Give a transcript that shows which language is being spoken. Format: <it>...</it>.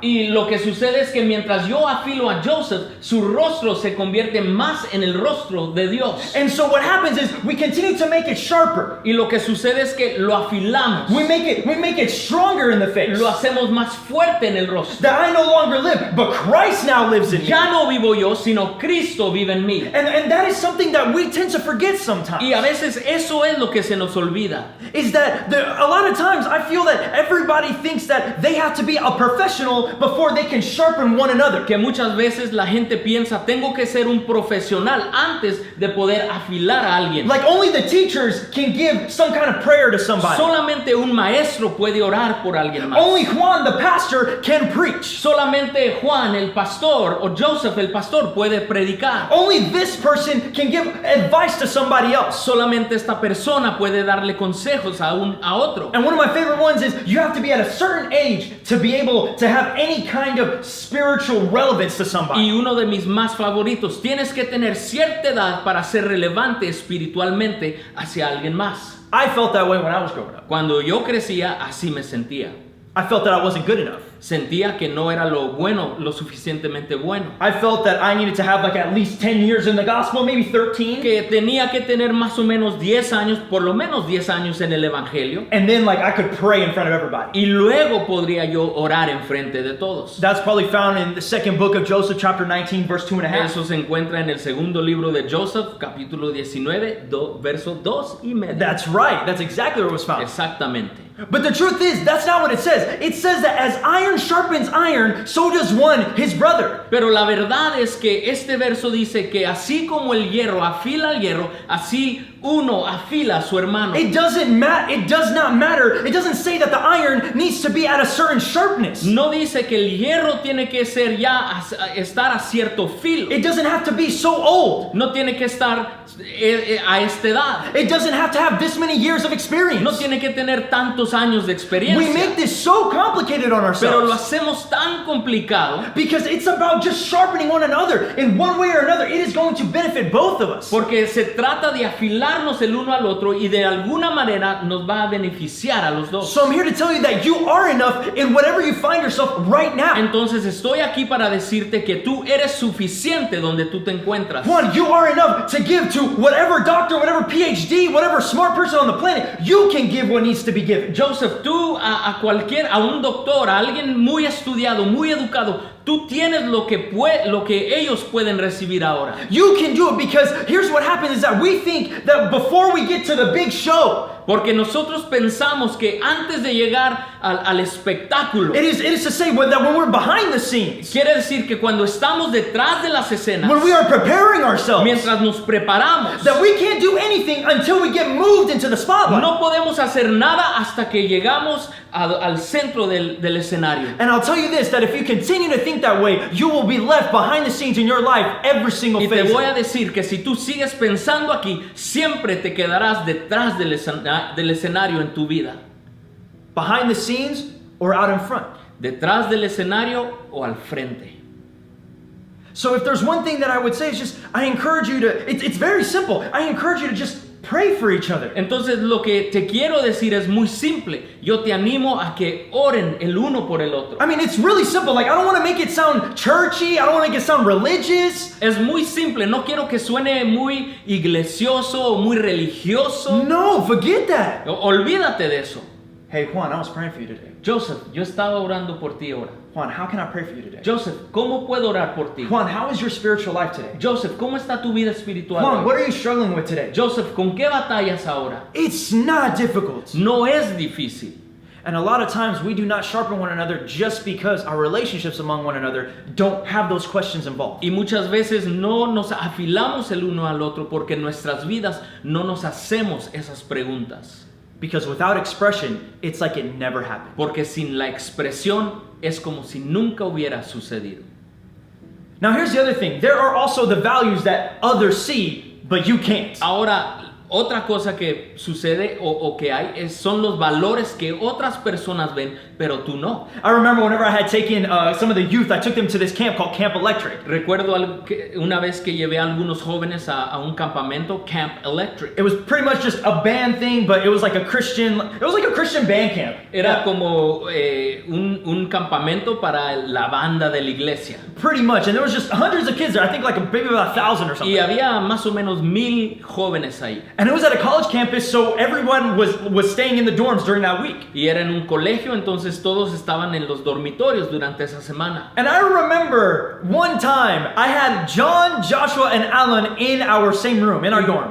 <es>Y lo que sucede es que mientras yo afilo a Joseph, su rostro se convierte más en el rostro de Dios.</es> <en>And so what happens is we continue to make it sharper.</en> <es>Y lo que sucede es que lo afilamos.</es> <en>We make it stronger in the face.</en> <es>Lo hacemos más fuerte en el rostro.</es> <en>That I no longer live, but Christ now lives in me.</en> <es>Ya no vivo yo, sino Cristo vive en mí.</es> <en>And that is something that we tend to forget sometimes.</en> <es>Y a veces eso es lo que se nos olvida.</es> <en>Is that a lot of times I feel that everybody thinks that they have to be a professional before they can sharpen one another.</en> <es>Que muchas veces la gente piensa, tengo que ser un profesional antes de poder afilar a alguien.</es> <en>Like only the teachers can give some kind of prayer to somebody.</en> <es>Solamente un maestro puede orar por alguien más.</es> <en>Only Juan the pastor can preach.</en> <es>Solamente Juan el pastor o Joseph el pastor puede predicar.</es> <en>Only this person can give advice to somebody else.</en> <es>Solamente esta persona puede darle consejos a otro.</es> <en>And one of my favorite ones is you have to be at a certain age to be able to have any kind of spiritual relevance to somebody.</en> <es>Y uno de mis más favoritos, tienes que tener cierta edad para ser relevante espiritualmente hacia alguien más.</es> <en>I felt that way when I was growing up.</en> <es>Cuando yo crecía, así me sentía.</es> <en>I felt that I wasn't good enough.</en> <es>Sentía que no era lo suficientemente bueno.</es> <en>I felt that I needed to have like at least 10 years in the gospel, maybe 13.</en> <es>Que tenía que tener más o menos 10 años, por lo menos 10 años en el evangelio.</es> <en>And then like I could pray in front of everybody.</en> <es>Y luego podría yo orar en frente de todos.</es> <en>That's probably found in the second book of Joseph, chapter 19, verse 2.5.</en> <es>Eso se encuentra en el segundo libro de Joseph, capítulo 19, verso 2.5.</es> <en>That's right. That's exactly where it was found.</en> <es>Exactamente.</es> <en>But the truth is, that's not what it says. It says that as iron sharpens iron, so does one his brother.</en> <es>Pero la verdad es que este verso dice que así como el hierro afila al hierro, así uno afila a su hermano.</es> <en>It does not matter. It doesn't say that the iron needs to be at a certain sharpness.</en> <es>No dice que el hierro tiene que ser ya estar a cierto filo.</es> <en>It doesn't have to be so old.</en> <es>No tiene que estar a esta edad.</es> <en>It doesn't have to have this many years of experience.</en> <es>No tiene que tener tantos años de experiencia.</es> <en>We make this so complicated on ourselves.</en> <es>Pero lo hacemos tan complicado.</es> <en>Because it's about just sharpening one another. In one way or another, it is going to benefit both of us.</en> <es>Porque se trata de afilarnos el uno al otro y de alguna manera nos va a beneficiar a los dos.</es> <en>So I'm here to tell you that you are enough in whatever you find yourself right now.</en> <es>Entonces estoy aquí para decirte que tú eres suficiente donde tú te encuentras.</es> <en>Juan, you are enough to give to whatever doctor, whatever PhD, whatever smart person on the planet. You can give what needs to be given.</en> <es>Joseph, tú a un doctor, a alguien muy estudiado, muy educado, tú tienes lo que ellos pueden recibir ahora.</es> <en>You can do it because here's what happens is that we think that before we get to the big show,</en> <es>porque nosotros pensamos que antes de llegar al espectáculo,</es> <en>it is to say that when we're behind the scenes,</en> <es>quiere decir que cuando estamos detrás de las escenas,</es> <en>when we are preparing ourselves,</en> <es>mientras nos preparamos,</es> <en>that we can't do anything until we get moved into the spotlight.</en> <es>No podemos hacer nada hasta que llegamos al centro del escenario.</es> <en>And I'll tell you this, that if you continue to think that way, you will be left behind the scenes in your life every single phase.</en> <es>Y te voy a</es> <en>phase.</en> <es>decir que si tú sigues pensando aquí, siempre te quedarás detrás del escenario en tu vida.</es> <en>Behind the scenes or out in front.</en> <es>Detrás del escenario o al frente.</es> <en>So if there's one thing that I would say is just, I encourage you to, it's very simple. I encourage you to just pray for each other.</en> <es>Entonces lo que te quiero decir es muy simple. Yo te animo a que oren el uno por el otro.</es> <en>I mean, it's really simple. Like, I don't want to make it sound churchy. I don't want to make it sound religious.</en> <es>Es muy simple. No quiero que suene muy iglesioso o muy religioso.</es> <en>No, forget that.</en> <es>Olvídate de eso.</es> <en>Hey, Juan, I was praying for you today.</en> <es>Joseph, yo estaba orando por ti ahora.</es> <en>Juan, how can I pray for you today?</en> <es>Joseph, ¿cómo puedo orar por ti?</es> <en>Juan, how is your spiritual life today?</en> <es>Joseph, ¿cómo está tu vida espiritual?</es> <en>Juan, what are you struggling with today?</en> <es>Joseph, ¿con qué batallas ahora?</es> <en>It's not difficult.</en> <es>No es difícil.</es> <en>And a lot of times we do not sharpen one another just because our relationships among one another don't have those questions involved.</en> <es>Y muchas veces no nos afilamos el uno al otro porque en nuestras vidas no nos hacemos esas preguntas.</es> <en>Because without expression, it's like it never happened.</en> <es>Porque sin la expresión es como si nunca hubiera sucedido.</es> <en>Now here's the other thing. There are also the values that others see, but you can't.</en> <es>Ahora, otra cosa que sucede o que hay son los valores que otras personas ven, pero tú no.</es> <en>I remember whenever I had taken some of the youth, I took them to this camp called Camp Electric.</en> <es>Recuerdo una vez que llevé a algunos jóvenes a un campamento, Camp Electric.</es> <en>It was pretty much just a band thing, but it was like a Christian band camp.</en> <es>Era como un campamento para la banda de la iglesia.</es> <en>Pretty much, and there was just hundreds of kids there. I think like maybe about 1,000 or something.</en> <es>Y había más o menos 1,000 jóvenes ahí.</es> <en>And it was at a college campus, so everyone was staying in the dorms during that week.</en> <es>Y era en un colegio, entonces todos estaban en los dormitorios durante esa semana.</es> <en>And I remember one time I had John, Joshua, and Alan in our same room, in our dorm.</en>